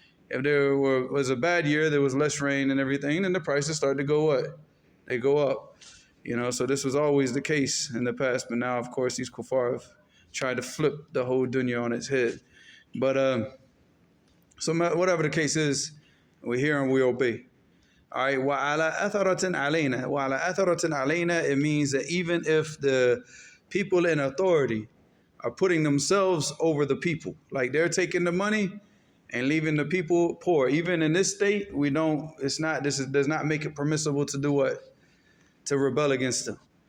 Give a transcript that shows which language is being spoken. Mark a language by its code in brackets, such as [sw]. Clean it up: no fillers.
[en] If there was a bad year, there was less rain and everything, then the prices start to go what? They go up. So this was always the case in the past, but now of course these kuffar have tried to flip the whole dunya on its head. But so whatever the case is, we hear and we obey. All right, [ar] وَعَلَىٰ أَثَرَةٍ عَلَيْنَا. وَعَلَىٰ أَثَرَةٍ عَلَيْنَا, [en] it means that even if the people in authority are putting themselves over the people, like they're taking the money and leaving the people poor, even in this state, does not make it permissible to do what? To rebel against them.